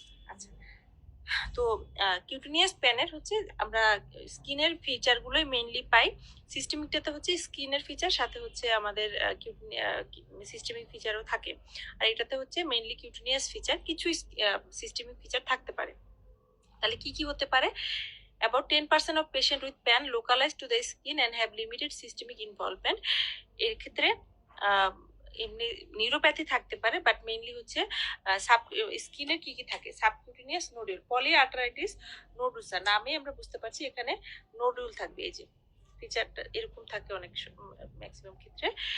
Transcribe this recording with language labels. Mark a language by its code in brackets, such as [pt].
[bn] আচ্ছা, তো কিউটেনিয়াস প্যানের হচ্ছে আমরা স্কিনের ফিচার গুলোই মেইনলি পাই। সিস্টেমিকটাতে হচ্ছে স্কিনের ফিচার, সাথে হচ্ছে আমাদের সিস্টেমিক ফিচারও থাকে। আর এটাতে হচ্ছে মেইনলি কিউটেনিয়াস ফিচার, কিছু সিস্টেমিক ফিচার থাকতে পারে। তাহলে কি কি হতে পারে? [en] About 10% of patient with pan localized to the skin and have limited systemic involvement। [bn] এর ক্ষেত্রে এমনি নিউরোপ্যাথি থাকতে পারে, বাট মেইনলি হচ্ছে স্কিনের কি কি থাকে, সাবকিউটেনিয়াস নোডুল, পলিআর্টারাইটিস নোডুসা নামে আমরা বুঝতে পারছি এখানে নোডুল থাকবে। এই যে ফিচারটা এরকম থাকে অনেক ম্যাক্সিমাম ক্ষেত্রে।